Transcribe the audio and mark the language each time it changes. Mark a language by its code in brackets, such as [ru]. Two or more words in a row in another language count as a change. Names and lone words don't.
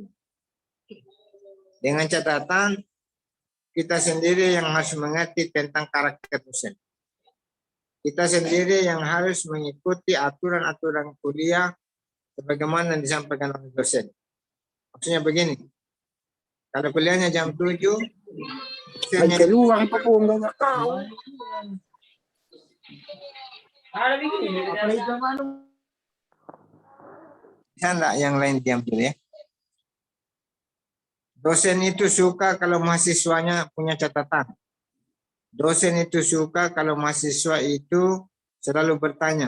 [id] Dengan catatan, kita sendiri yang harus mengerti tentang karakter dosen. Kita sendiri yang harus mengikuti aturan-aturan kuliah sebagaimana disampaikan oleh dosen. Maksudnya begini, kalau kuliahnya jam 7, [tl] Ay, keluar pa po ang mga tao. [id] Bisa enggak yang lain diam dulu ya? Dosen itu suka kalau mahasiswanya punya catatan. Dosen itu suka kalau mahasiswa itu selalu bertanya.